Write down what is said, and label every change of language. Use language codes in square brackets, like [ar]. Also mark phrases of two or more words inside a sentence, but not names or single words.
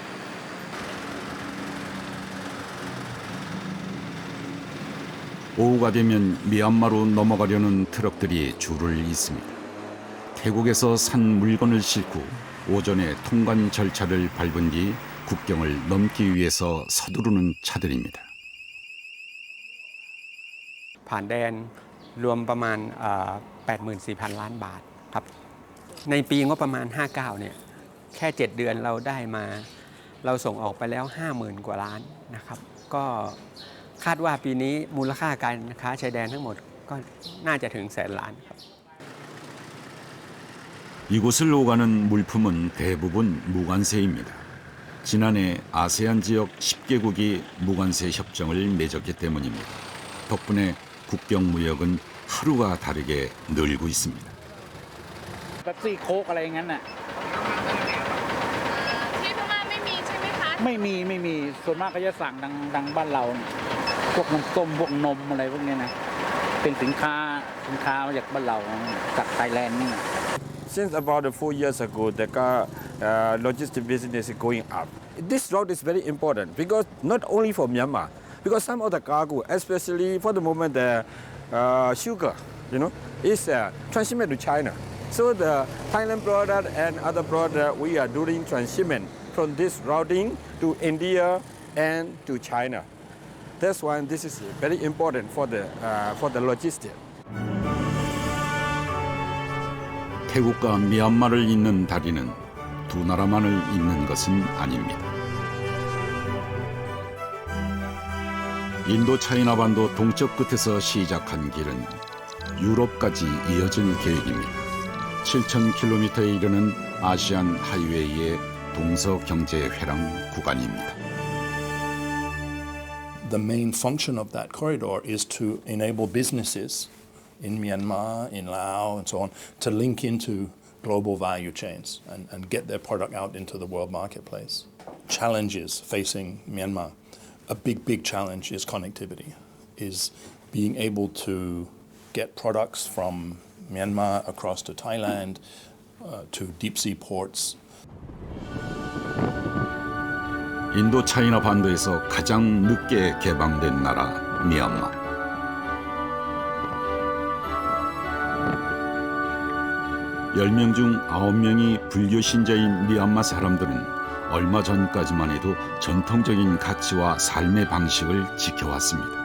[ko] 오후가 되면 미얀마로 넘어가려는 트럭들이 줄을 잇습니다. 태국에서 산 물건을 싣고 오전에 통관 절차를 밟은 뒤 국경을 넘기 위해서 서두르는 차들입니다. [th] ผ่านแดนรวมประมาณ 84,000 ล้านบาทครับในปีงบประมาณ 59 เนี่ยแค่ 7 เดือนเราได้มาเราส่งออกไปแล้ว 50,000 กว่าล้านนะครับก็คาดว่าปีนี้มูลค่าการค้าชายแดนทั้งหมดก็น่าจะถึง100,000 ล้านครับ [ko] 이곳을 오가는 물품은 대부분 무관세입니다. 지난해 아세안 지역 10개국이 무관세 협정을 맺었기 때문입니다. 덕분에 국경 무역은 하루가 다르게 늘고 있습니다. [th] เป๊ปซี่โค้กอะไรอย่างนั้นน่ะที่พม่าไม่มีใช่ไหมคะไม่มีส่วนมากก็จะสั่งดังบ้านเราพวกน้ำส้มพวกนมอะไรพวกนี้นะเป็นสินค้ามาจากบ้านเราจากไทยแลนด์นี่ [en] Since about 4 years ago, the car logistics business is going up. This route is very important because not only for Myanmar, because some of the cargo, especially for the moment, the sugar, is transshipment to China. So the Thailand product and other product, we are doing transshipment from this routing to India and to China. That's why this is very important for the logistics. [ko] 태국과 미얀마를 잇는 다리는 두 나라만을 잇는 것은 아닙니다. 인도 차이나 반도 동쪽 끝에서 시작한 길은 유럽까지 이어질 계획입니다. 7,000km에 이르는 아시안 하이웨이의 동서경제회랑 구간입니다. [en] The main function of that corridor is to enable businesses in Myanmar, in Laos, and so on, to link into global value chains and get their product out into the world marketplace. Challenges facing Myanmar. A big challenge is connectivity, is being able to get products from Myanmar across to Thailand, to deep sea ports. [ko] 인도 차이나 반도에서 가장 늦게 개방된 나라 미얀마. 열 명 중 9명이 불교 신자인 미얀마 사람들은 얼마 전까지만 해도 전통적인 가치와 삶의 방식을 지켜왔습니다.